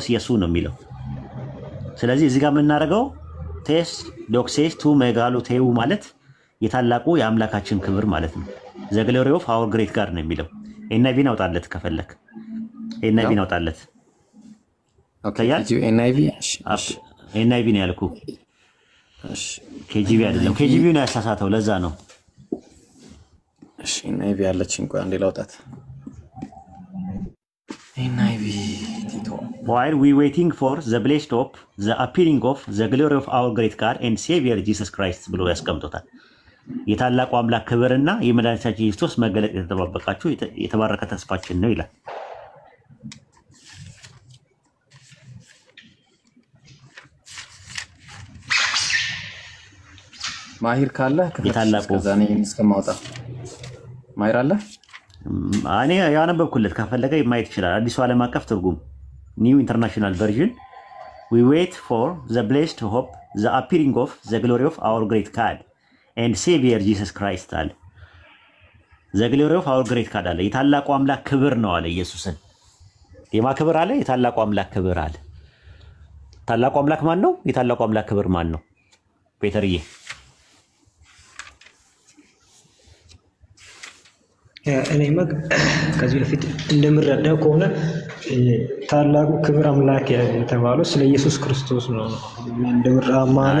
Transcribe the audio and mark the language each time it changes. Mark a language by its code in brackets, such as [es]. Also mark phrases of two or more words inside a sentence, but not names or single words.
[am] ኢየሱስ ነው የሚለው። ስለዚህ እዚህ ጋር የምናደርገው [el] τῆς δόξης τοῦ μεγάλου θεοῦ [am] ማለት የታላቁ የአምላካችን ክብር ማለት ነው። [en] the glory of our great God [am] ነው የሚለው። ኤንአይቪን አውጣለት ከፈለክ፣ ኤንአይቪን አውጣለት። ኤንአይቪ ነው ያልኩህ፣ ኬጂቪ አይደለም። ኬጂቪ ነው ያሳሳተው፣ ለዛ ነው። እሺ ኤንአይቪ ያለችን ቆይ አንዴ ላውጣት። ኤንአይቪ ቲቶ [en] while we waiting for the blessed hope the appearing of the glory of our great God and Savior Jesus Christ [am] ብሎ ያስቀምጦታል። የታላቁ አምላክ ክብርና የመድኃኒታችን ኢየሱስ መገለጥ የተጠባበቃችሁ የተባረከ ተስፋችን ነው ይላል። ማሂር ካለ ከዛኔ እስከማውጣ ማሂር አለ እኔ ያነበብኩለት ከፈለገ ማየት ይችላል። አዲሱ ዓለም አቀፍ ትርጉም [en] ኒው ኢንተርናሽናል ቨርዥን we wait for the blessed hope the appearing of the glory of our great God and Savior Jesus Christ አለ። the glory of our great God አለ። [am] የታላቁ አምላክ ክብር ነው አለ። ኢየሱስን የማ ክብር አለ? የታላቁ አምላክ ክብር አለ። ታላቁ አምላክ ማን ነው? የታላቁ አምላክ ክብር ማን ነው? ፔተርዬ እኔ ከዚህ በፊት እንደምረዳው ከሆነ ታላቁ ክብር አምላክ የተባለው ስለ ኢየሱስ ክርስቶስ ነው። እንደምረዳ ማለት